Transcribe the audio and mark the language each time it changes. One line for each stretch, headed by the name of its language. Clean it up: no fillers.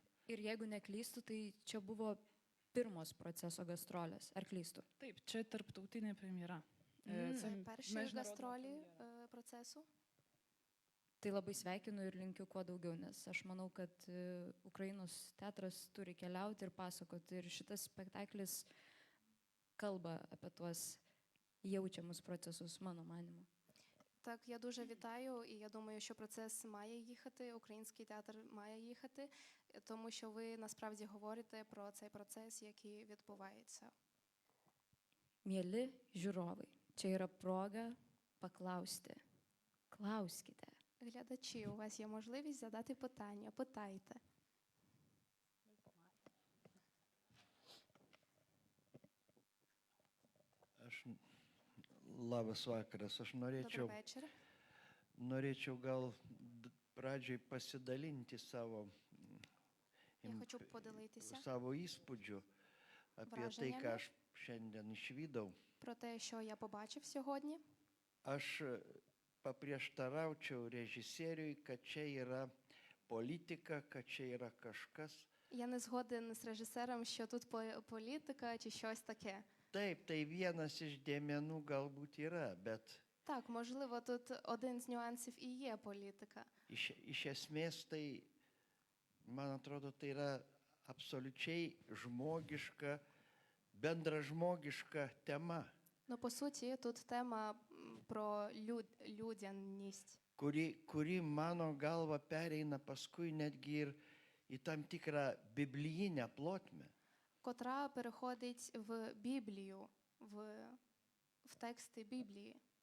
Lithuanian: Ir jeigu neklystu, tai čia buvo pirmos proceso gastrolės. Ar klystu? Taip, čia tarptautinė premjera.
Ukrainian: Перші гастролі процесу.
Lithuanian: Tai labai sveikinu ir linkiu kuo daugiau, nes aš manau, kad Ukrainos teatras turi keliauti ir pasakoti. Ir šitas spektaklis kalba apie tuos jaučiamus procesus, mano manimu.
Ukrainian: Так, я дуже вітаю, і я думаю, що процес має їхати, український театр має їхати, тому що ви насправді говорите про цей процес, який відбувається.
Lithuanian: Mieli žiūrovai, čia yra proga paklausti. Klauskite.
Ukrainian: Глядачі, у вас є можливість задати питання. Питайте.
Lithuanian: Labas vakaras. Aš
Ukrainian: Добрий вечір.
Lithuanian: norėčiau gal pradžiai pasidalinti savo
Ukrainian: Я ім- хочу поділитися
Lithuanian: savo įspūdžiu apie tai,
Ukrainian: Враженнями.
Lithuanian: ką aš šiandien išvydau.
Ukrainian: про те, що я побачив сьогодні.
Lithuanian: Aš paprieštaraučiau režisieriui, kad čia yra politika, kad čia yra kažkas.
Ukrainian: Я не згоден з режисером, що тут політика чи щось таке.
Lithuanian: Taip, tai vienas iš dėmenų galbūt yra, bet
Ukrainian: Так, можливо, тут один з нюансів і є політика.
Lithuanian: iš esmės tai, man atrodo, tai yra absoliučiai žmogiška, bendražmogiška tema,
Ukrainian: Ну, по суті, тут тема про людяність,
Lithuanian: kuri mano galva pereina paskui netgi ir į tam tikrą biblijinę plotmę.
Ukrainian: котра переходить в Біблію, в тексти Біблії.